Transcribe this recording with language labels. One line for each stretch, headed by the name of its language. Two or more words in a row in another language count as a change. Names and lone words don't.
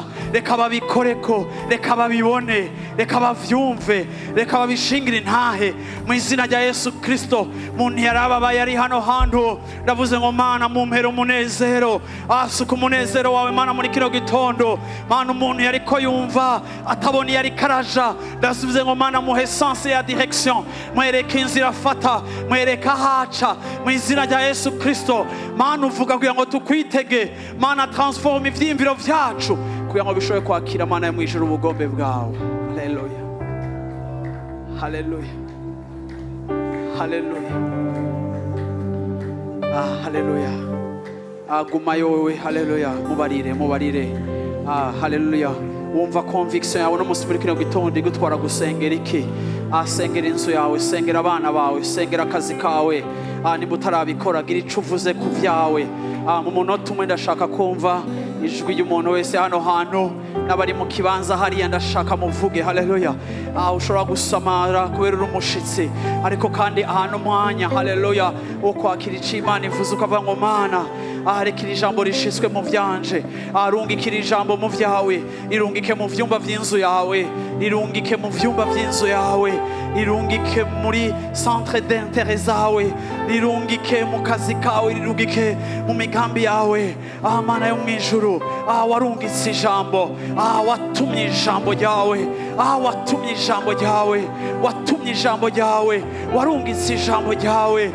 Rundi: Reka babikoreko, reka babibone, reka bavyumve, reka babishingire intahe mu izina rya Yesu Kristo. Muntu yarababaye ari hano hantu, ndavuze ngo Mana mumpera umunezero, asuka umunezero wawe Mana muri kino gitondo. Mana umuntu yariko yumva atabona yari karaja, ndasubize ngo Mana muhe sens ya direction, mwereke inzira fata, mwereke haca mu izina rya Yesu Kristo. Mana uvuga kugira ngo tukwitege, Mana transforme ivyimviro vyacu kugira ngo bishoboye kwakira Mana yo mwijuru ubugombe bwawe. Haleluya, haleluya, haleluya, haleluya. guma yowe. Haleluya, mubarire. Haleluya. Wumva conviction yawe no musi muri kino gitondo igutwara gusengera iki? Sengera inzu yawe, sengera abana bawe, sengera akazi kawe. Niba utarabikora gira ico uvuze ku vyawe. Mu munota umwe ndashaka kumva ijwi ry'umuntu wese hano hantu n'abari mu kibanza hariya ndashaka muvuge. Haleluya. Ushobora gusamara kubera uri umushitsi, ariko kandi ahantu mwanya haleluya wo kwakira ico Imana ivuze ukavuga ngo Mana rekera ijambo rishitswe mu vyanje, rungikira ijambo mu vyawe, irungike mu vyumba vy'inzu yawe, irungike mu vyumba vy'inzu yawe, irungike muri
French: centre d'intérêt
Rundi: zawe, irungike mu kazi kawe, irungike mu migambi yawe. Mana yo mwijuru, warungitse ijambo, watumye ijambo ryawe, watumye ijambo ryawe, watumye ijambo ryawe, warungitse ijambo ryawe.